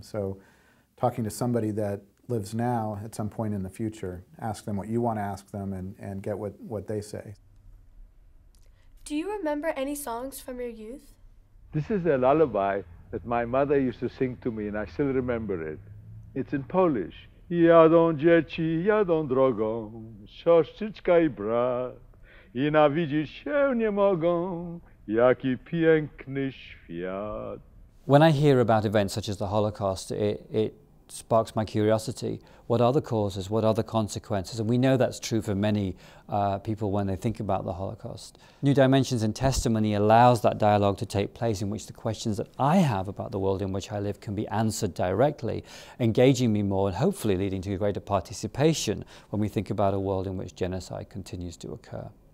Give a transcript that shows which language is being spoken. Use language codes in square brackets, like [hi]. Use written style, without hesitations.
[en] So talking to somebody that lives now at some point in the future, ask them what you want to ask them and get what they say. Do you remember any songs from your youth? This is a lullaby that my mother used to sing to me, and I still remember it. It's in Polish. [pl] Jadą dzieci, jadą drogą, siostrzyczka I brat, I nawidzić się nie mogą, jaki piękny świat. [en] When I hear about events such as the Holocaust, it sparks my curiosity. What are the causes? What are the consequences? And we know that's true for many people when they think about the Holocaust. New Dimensions in Testimony allows that dialogue to take place in which the questions that I have about the world in which I live can be answered directly, engaging me more and hopefully leading to greater participation when we think about a world in which genocide continues to occur.